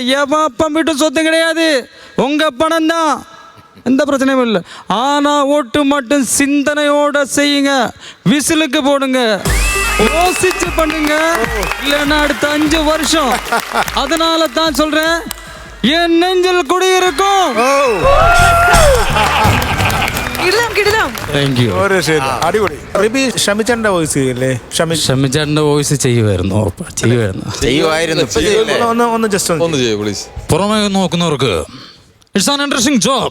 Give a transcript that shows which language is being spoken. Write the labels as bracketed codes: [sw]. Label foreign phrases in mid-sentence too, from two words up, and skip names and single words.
[ta] எவன் வீட்டு சொத்து கிடையாது, உங்க பணம் தான், எந்த பிரச்சனையும் இல்லை. ஆனால் ஓட்டு மட்டும் சிந்தனையோட செய்யுங்க, விசிலுக்கு போடுங்க, யோசிச்சு பண்ணுங்க, இல்லைன்னா அடுத்த 5 வருஷம். அதனால தான் சொல்றேன், என் நெஞ்சில் குடியிருக்கும். [ml] അടിപൊളി. റിബി ഷമിച്ചേട്ടൻ്റെ വോയിസ് ചെയ്യല്ലേ? ഷമിച്ചേട്ടൻ്റെ വോയിസ് ചെയ്യുമായിരുന്നു. ഒന്ന് ജസ്റ്റ് ഒന്ന് ചെയ്യൂ പ്ലീസ്. പുറമേ നോക്കുന്നവർക്ക് [en] it's an interesting job.